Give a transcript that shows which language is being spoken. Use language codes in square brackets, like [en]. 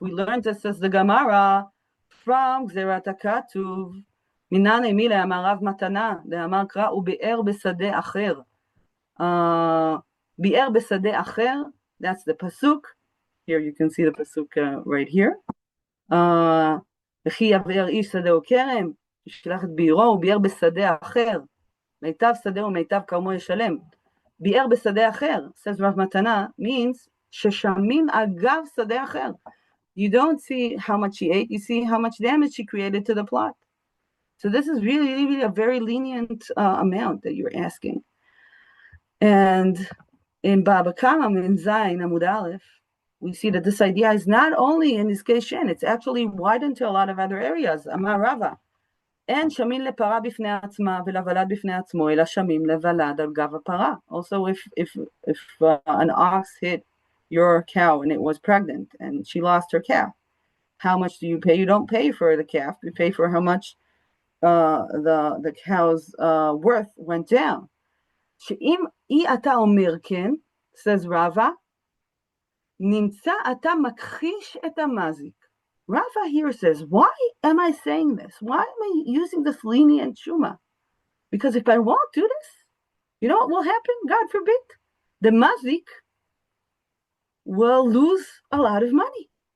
[en] We learned this as the Gemara from Gzerat HaKatuv. [arc] Minane mile amar Rav Matana, the amar kra ube'er besadeh acher. [he] Be'er besadeh acher, [en] that's the pasuk. Here you can see the pasuk right here. [he] וכי יבער איש שדה או כרם, ישלח את ביערו וביער בשדה אחר. מיטב שדה ומיטב כרמו ישלם. ביער בשדה אחר, [en] says Rav Matana, means [he] ששמים אגב שדה אחר. [en] You don't see how much she ate, you see how much damage she created to the plot. So this is really, really a very lenient amount that you're asking. And in Baba Kama, in Zayin, Amud Aleph, we see that this idea is not only in this case Shen, it's actually widened to a lot of other areas. [he] Amar Rava, אין שמים לפרה בפני עצמה ולוולד בפני עצמו, אלא שמים לוולד על גב הפרה. [en] Also, if an ox hit your cow and it was pregnant and she lost her calf, how much do you pay? You don't pay for the calf, you pay for how much the cow's worth went down. [he] שאם אתה אומר כן, [en] says Rava, [he] נמצא אתה מכחיש את המזיק. [en] Rava here says, why am I saying this? Why am I using this lenient shuma? Because if I won't do this, you know what will happen? God forbid. The mazik will lose a lot of money.